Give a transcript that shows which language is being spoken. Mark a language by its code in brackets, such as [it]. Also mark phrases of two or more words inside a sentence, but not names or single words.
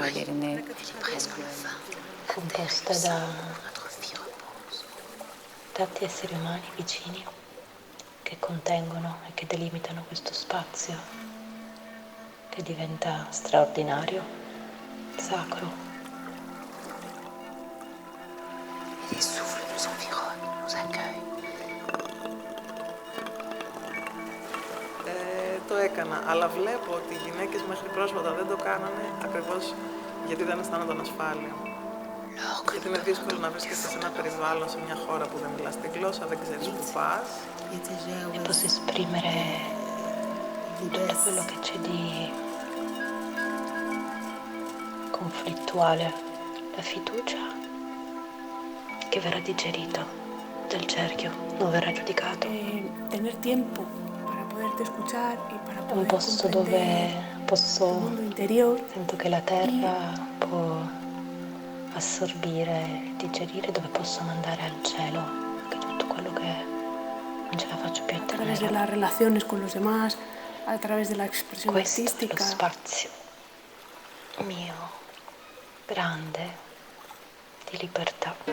[it] Composta da tanti esseri umani vicini che contengono e che delimitano questo spazio che diventa straordinario, sacro. [fr] Et les souffles nous environnent, nous accueillent. [el] Το έκανα, αλλά βλέπω ότι οι γυναίκες μέχρι πρόσφατα δεν το κάνανε ακριβώς γιατί δεν αισθάνονταν ασφάλεια. Γιατί είναι δύσκολο να βρίσκεσαι σε ένα περιβάλλον, σε μια χώρα που δεν μιλάς τη γλώσσα, δεν ξέρεις που πας. [it] E posso esprimere tutto quello che c'è di conflittuale, la fiducia che verrà digerito del cerchio, non verrà giudicato. [es] Tener tiempo para poderte escuchar y para [it] È un posto dove posso, sento che la terra può assorbire, digerire, dove posso mandare al cielo anche tutto quello che non ce la faccio più a [es] a través de [it] tenere. [es] las relaciones con los demás, a través de la expresión [it] Questo è lo [es] artística. [it] spazio mio, grande, di libertà.